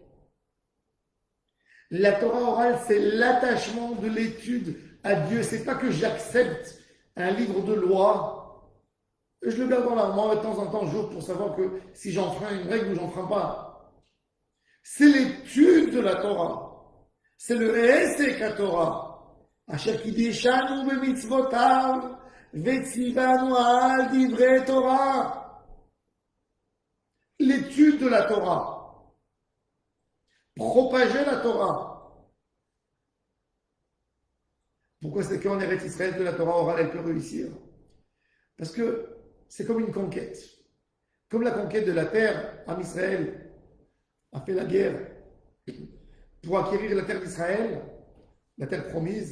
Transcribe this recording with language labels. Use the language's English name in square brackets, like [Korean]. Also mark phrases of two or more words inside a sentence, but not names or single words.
[French] La Torah orale, c'est l'attachement de l'étude à Dieu. C'est pas que j'accepte un livre de loi, et je le garde dans la main de temps en temps, jour, pour savoir que si j'enfreins une règle ou j'enfreins pas. C'est l'étude de la Torah. C'est le Hesek à Torah. [Hebrew] אשר קדשנו במצוותיו וצוונו על דברי תורה. [French] L'étude de la Torah. Propager la Torah. Pourquoi c'est qu'en Eretz Israël que la Torah orale elle peut réussir? Parce que c'est comme une conquête. Comme la conquête de la terre, Am Israël a fait la guerre pour acquérir la terre d'Israël, la terre promise.